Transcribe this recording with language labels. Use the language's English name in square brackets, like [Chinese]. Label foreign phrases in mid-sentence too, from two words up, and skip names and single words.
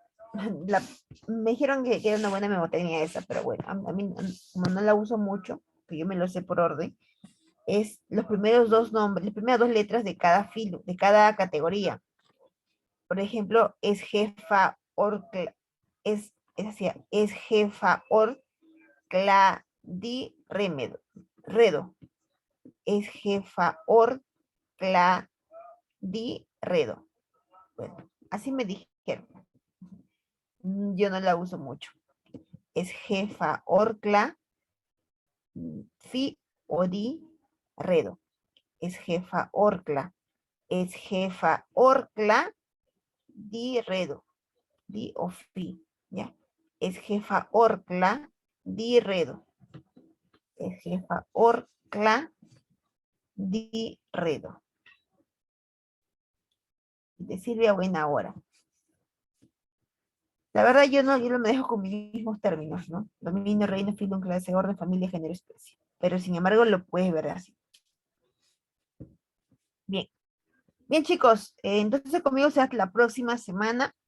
[Spanish] Me dijeron que era una buena mnemotecnia esa, pero bueno, a mí como no la uso mucho, que yo me lo sé por orden, es los primeros dos nombres, las primeras dos letras de cada filo, de cada categoría. Por ejemplo, es jefa or, es jefa or cladi remedo. redo. Es jefa or, cla, di, redo. Bueno, así me dijeron. Yo no la uso mucho. Es jefa orcla, fi o di, redo. Es jefa orcla. Es jefa orcla, di, redo. Di o fi, ¿ya? Es jefa orcla, di, redo. Es jefa orcla, di, redo. De Silvia Buena Hora. La verdad, yo no me dejo con mis mismos términos, ¿no? Dominio, reino, filo, clase, orden, familia, género, especie. Pero sin embargo, lo puedes ver así. Bien. Bien, chicos, entonces conmigo será la próxima semana.